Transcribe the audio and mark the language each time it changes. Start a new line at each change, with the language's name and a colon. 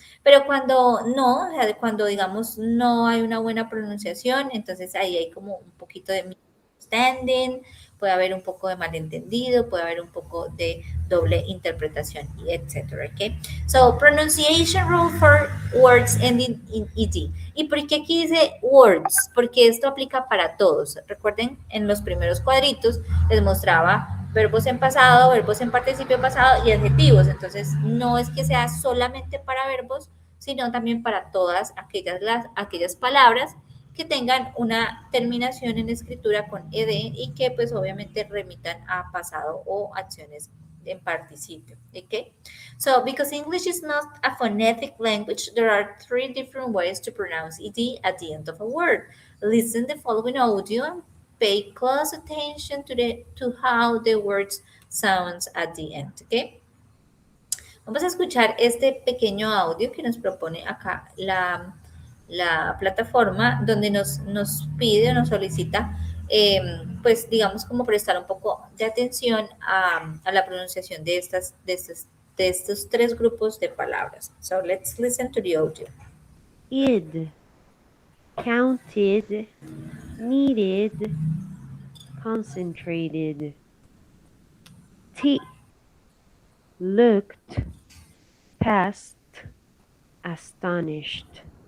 Spanish: Pero cuando no, o sea, cuando digamos no hay una buena pronunciación, entonces ahí hay como un poquito de misunderstanding, puede haber un poco de malentendido, puede haber un poco de doble interpretación, etcétera, ¿ok?
English: So, pronunciation rule for words ending in ed.
Spanish: ¿Y por qué aquí dice words? Porque esto aplica para todos. Recuerden, en los primeros cuadritos les mostraba verbos en pasado, verbos en participio pasado y adjetivos. Entonces, no es que sea solamente para verbos, sino también para todas aquellas palabras que tengan una terminación en escritura con ed y que pues obviamente remitan a pasado o acciones en participio.
English: Okay? So, because English is not a phonetic language, there are 3 different ways to pronounce ed at the end of a word. Listen the following audio and pay close attention to how the words sounds at the end. Okay?
Spanish: Vamos a escuchar este pequeño audio que nos propone acá la plataforma, donde nos pide o nos solicita, pues digamos, como prestar un poco de atención a la pronunciación de estos 3 grupos de palabras.
English: So let's listen to the audio. Id, counted, needed, concentrated. T, looked, passed, astonished.